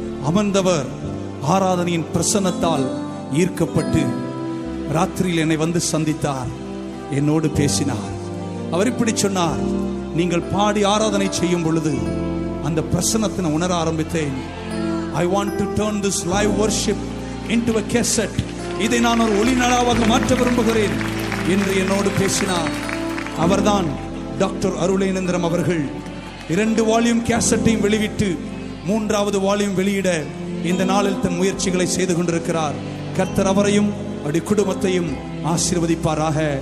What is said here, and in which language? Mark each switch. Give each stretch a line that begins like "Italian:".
Tamil: அமர்ந்தவர் ஆராதனையின் பிரசன்னத்தால் ஈர்க்கப்பட்டு ராத்திரியில் என்னை வந்து சந்தித்தார். என்னோடு பேசினார். அவர் இப்படி சொன்னார், நீங்கள் பாடி ஆராதனை செய்யும் பொழுது அந்த பிரசன்னத்தை உணர ஆரம்பித்தேன்.
English: I want to turn this live worship into a cassette.
Tamil: இதை நான் ஒரு ஒளிநாடாவாக மாற்ற விரும்புகிறேன் என்று என்னோடு பேசினார். அவர்தான் டாக்டர் அருளேந்திரம் அவர்கள். 2 வால்யூம் கேசட்டையும் வெளியிட்டு 3வது வால்யூம் வெளியிட இந்த நாளில் தன் முயற்சிகளை செய்து கொண்டிருக்கிறார். கர்த்தர் அவரையும் அவருடைய குடும்பத்தையும் ஆசீர்வதிப்பாராக.